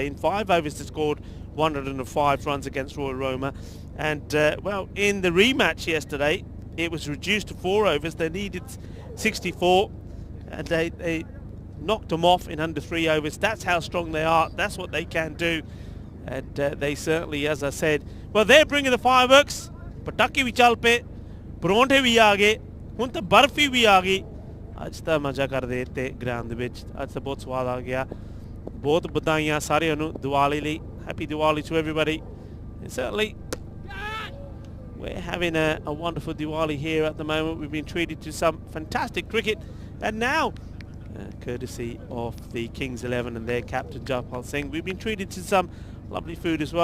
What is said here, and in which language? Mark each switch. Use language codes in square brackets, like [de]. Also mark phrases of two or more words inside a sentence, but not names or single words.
[en] In 5 overs, they scored 105 runs against Royal Roma, and well, in the rematch yesterday, it was reduced to 4 overs. They needed 64, and they knocked them off in under 3 overs. That's how strong they are. That's what they can do, and they certainly, as I said, well, they're bringing the fireworks. [pa] ਪਟਾਕੇ ਵੀ ਚੱਲ ਪਏ, ਪਰੌਂਠੇ ਵੀ ਆ ਗਏ, ਹੁਣ ਤਾਂ ਬਰਫ਼ੀ ਵੀ ਆ ਗਈ. ਅੱਜ ਤਾਂ ਮਜ਼ਾ ਕਰਦੇ ਤੇ ਗਰਾਊਂਡ ਦੇ ਵਿੱਚ ਅੱਜ ਤਾਂ ਬਹੁਤ ਸਵਾਦ ਆ ਗਿਆ ਬਹੁਤ ਵਧਾਈਆਂ ਸਾਰਿਆਂ ਨੂੰ ਦੀਵਾਲੀ ਲਈ [en] happy Diwali to everybody and certainly we're having a wonderful Diwali here at the moment. We've been treated to some fantastic cricket And now, courtesy of the Kings 11 and their captain Jaipal Singh, we've been treated to some lovely food as well.